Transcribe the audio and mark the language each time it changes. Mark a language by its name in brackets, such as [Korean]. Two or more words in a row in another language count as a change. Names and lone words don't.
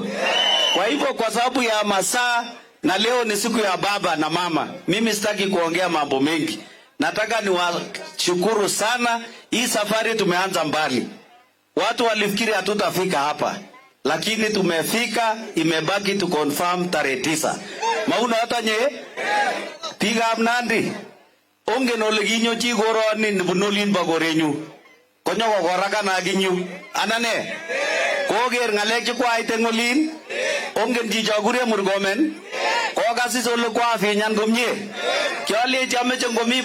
[Swahili] Kwa hivyo kwa sababu ya masaa na leo ni siku ya baba na mama, mimi sitaki kuongea mambo mengi. Nataka niwashukuru sana. Hii safari tumeanza mbali. Watu walifikiri hatutafika hapa, lakini tumefika. Imebaki tu confirm tarehe 9. [Kalenjin] Mauna hata nye pigap Nandi ongen ole kinyochi koroni nibunolin ba korenyu konyo kokoraka na ginyu anane koger ngalek chekwaite ngolin ongen chicho kure Murkomen kokasis ole kwafinyan komie kyalechi ameche ngomi